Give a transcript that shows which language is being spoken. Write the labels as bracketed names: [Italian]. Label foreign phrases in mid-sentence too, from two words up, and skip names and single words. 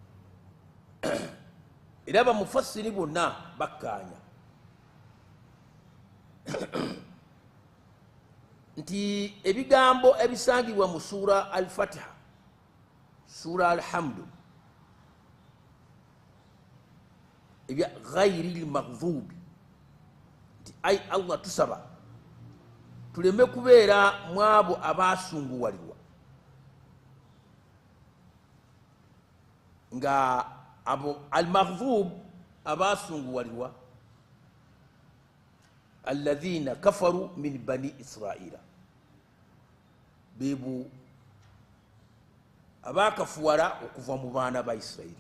[Ganda] Era bamufassiri bonna bakkaanya nti ebigambo ebisangibwa mu sura Al-Fatiha, sura Alhamdu, [Arabic] ebya غير المغضوب, [Ganda] nti ay Allah tusaba tuleme kubeera mu abo abaasunguwalirwa, nga abo al-maghdhub abaasunguwalirwa [Arabic] الذين كفروا من بني إسرائيل, [Ganda] beebo abaakafuwala okuva mu baana ba Isirayiri.